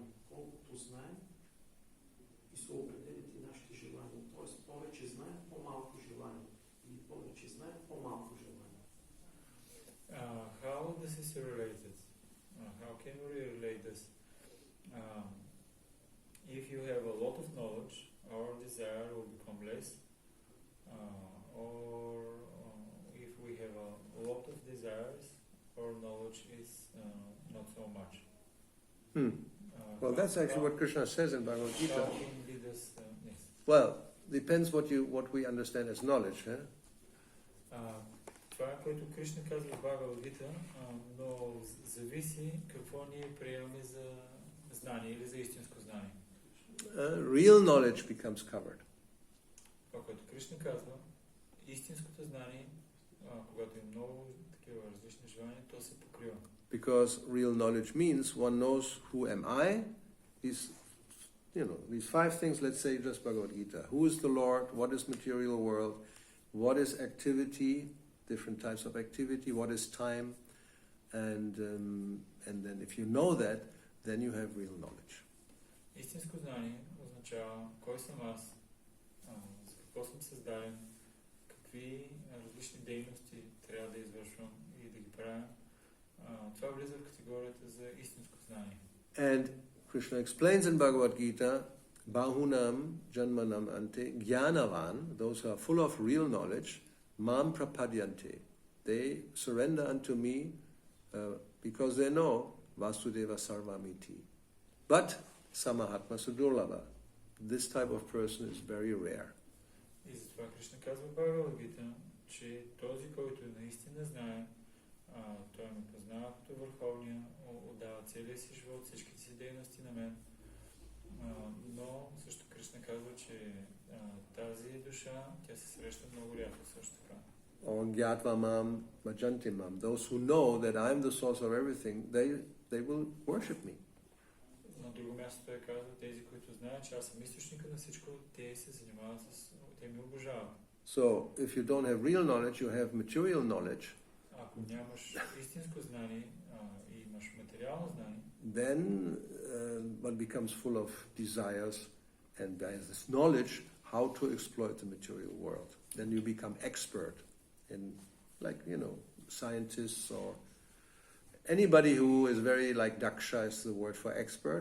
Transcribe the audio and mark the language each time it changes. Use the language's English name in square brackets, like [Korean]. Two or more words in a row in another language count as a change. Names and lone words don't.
[Bulgarian] Колкото знаем и се определят и нашите желания. Тоест повече знаем, по-малко желания. Или повече знаем, по-малко желания. [English] this is related? How can we relate this? If you have a lot of knowledge, our desire will become less, or if we have a lot of desires, our knowledge is not so much. Well, that's actually what Krishna says in Bhagavad How Gita. can be this? Yes. Well, depends what we understand as knowledge. [Bulgarian] Това е което Кришна казва в Бхагавад Гита, но зависи какво ние приемаме за знание или за истинско знание. [English] Real knowledge becomes covered. [Bulgarian] Това, което Кришна казва, истинското знание, когато има много такива различни желания, то се покрива. [English] Because real knowledge means one knows who am I. These 5 things, let's say just Bhagavad Gita. Who is the Lord? What is material world? What is activity? Different types of activity. What is time? And then if you know that, then you have real knowledge. [Bulgarian] Истинско знание означава кой съм аз, за какво съм създаден, какви различни дейности трябва да извършвам и да ги правя. Това влиза в категорията за истинско знание. [English] And Krishna explains in Bhagavad Gita, [Sanskrit] बहूनां जन्मनाम् अन्ते ज्ञानवान्, [English] those who are full of real knowledge, [Sanskrit] मां प्रपद्यन्ते. [English] They surrender unto me because they know [Sanskrit] वासुदेवः सर्वमिति. But स महात्मा सुदुर्लभः. [English] This type of person is very rare. [Bulgarian] И затова Кришна казва в Бхагавад Гита, че този, който наистина знае, той ме познава като върховния, отдава целия си живот, всичките си дейности на мен. Но също Кришна казва, че тази душа, тя се среща много рядко също така. [Sanskrit] Or ज्ञात्वा मां भजन्ति माम्. [English] Those who know that I am the source of everything, they will worship me. [Bulgarian] На друго място той казва, тези, които знаят, че аз съм източника на всичко, те се занимават те ми обожават. [English] So, if you don't have real knowledge, you have material knowledge. [Bulgarian] Ако нямаш истинско знание и имаш материално знание, [English] then one becomes full of desires and by this knowledge how to exploit the material world. Then you become expert in, scientists or anybody who is very, daksha is the word for expert.